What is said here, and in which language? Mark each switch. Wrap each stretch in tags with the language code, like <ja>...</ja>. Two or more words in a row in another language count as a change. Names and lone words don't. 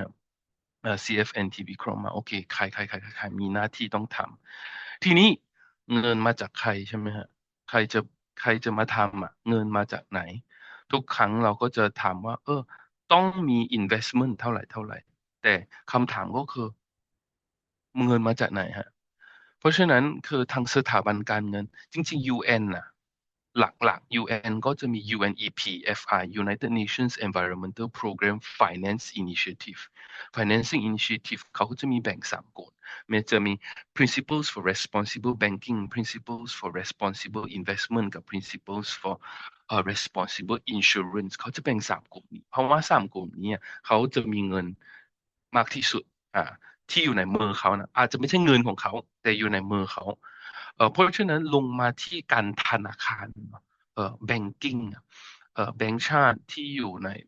<th>ครับCFNT วิเคราะห์มาโอเคใครมีหน้าที่ต้องทำทีนี้เงินมาจากใครใช่ไหมฮะใครจะใครจะมาทำเงินมาจากไหนทุกครั้งเราก็จะถามว่าต้องมี investment เท่าไหร่แต่คำถามก็คือเงินมาจากไหนฮะเพราะฉะนั้นคือทางสถาบันการเงินจริงๆ UN น่ะหลักๆ UN ก็จะมี UNEP FI United Nations Environmental Program Finance Initiative Financing Initiative เขาก็จะมีแบ่ง3 กลุ่มมันจะมี Principles for Responsible Banking Principles for Responsible Investment กับ Principles for Responsible Insurance เขาจะแบ่ง3 กลุ่มนี้เพราะว่า3 กลุ่มนี้เขาจะมีเงินมากที่สุด ที่อยู่ในมือเขานะอาจจะไม่ใช่เงินของเขาแต่อยู่ในมือเขาเพราะฉะนั้นลงมาที่การธนาคารแบงกิ้งแบงก์ชาติที่อยู่ในแบ</th>